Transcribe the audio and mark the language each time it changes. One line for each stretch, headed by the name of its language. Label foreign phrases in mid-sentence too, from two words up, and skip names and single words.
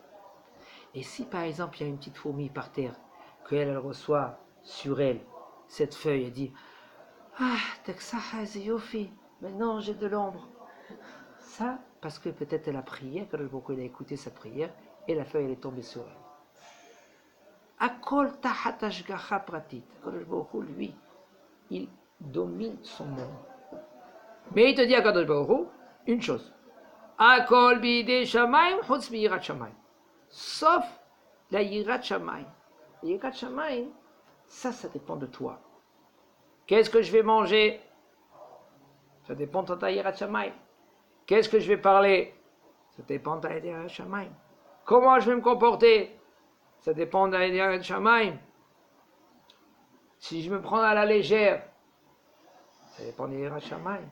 French: Et si par exemple, il y a une petite fourmi par terre, qu'elle reçoit sur elle cette feuille, elle dit ah,
Hebrew: תכסה יופי,
French: maintenant j'ai de l'ombre. Ça, parce que peut-être elle a prié, quand elle a écouté sa prière, et la feuille elle est tombée sur elle.
Hebrew: הכל תחת השגחה פרטית.
French: Lui, il domine son monde. Mais il te dit à
Hebrew: קדוש ברוך הוא
French: une chose.
Hebrew: הכל בידי שמים חוץ מיראת שמים.
French: Sauf la
Hebrew: יראת שמים.
French: La
Hebrew: יראת שמים,
French: ça dépend de toi. Qu'est-ce que je vais manger? Ça dépend de ta
Hebrew: יראת שמים.
French: Qu'est-ce que je vais parler? Ça dépend de ta
Hebrew: יראת שמים.
French: Comment je vais me comporter? Ça dépend de la
Hebrew: יראת שמים.
French: Si je me prends à la légère, ça dépend de la
Hebrew: יראת שמים.